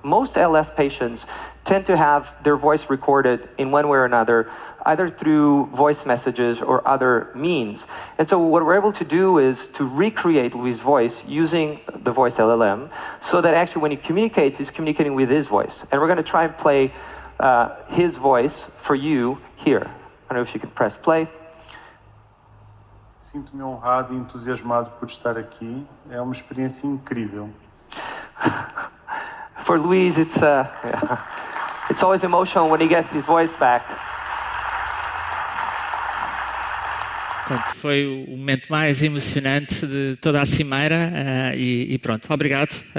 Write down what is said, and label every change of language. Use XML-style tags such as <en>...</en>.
<en>Most ALS patients tend to have their voice recorded in one way or another, either through voice messages or other means. And so what we're able to do is to recreate Luís' voice using the voice LLM, so that actually when he communicates, he's communicating with his voice. And we're going to try and play his voice for you here. I don't know if you can press play.</en> <pt>Sinto-me honrado e entusiasmado por estar aqui. É uma experiência incrível.</pt> <en>For Luís, it's always emotional when he gets his voice back.</en> <pt>Portanto, foi o momento mais emocionante de toda a cimeira e pronto, obrigado.</pt>